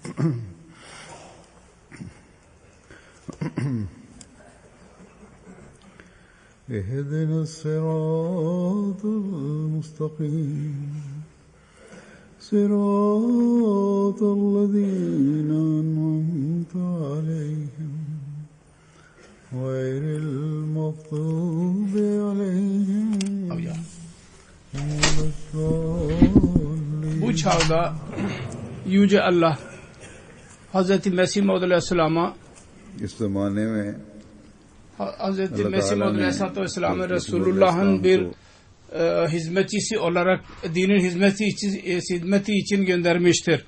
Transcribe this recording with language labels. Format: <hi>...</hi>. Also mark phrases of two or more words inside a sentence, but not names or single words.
<ar>اهدنا الصراط المستقيم صراط الذين أنعمت عليهم غير المغضوب عليهم.</ar> <tr>Bu çağda Yüce Allah Hazreti Mesih Maud Aleyhisselam'a</tr> <hi>इस ज़माने में</hi> <tr>Hazreti Mesih Maud Aleyhisselam'a Resulullah'ın bir hizmetçisi olarak dinin hizmeti için göndermiştir.</tr>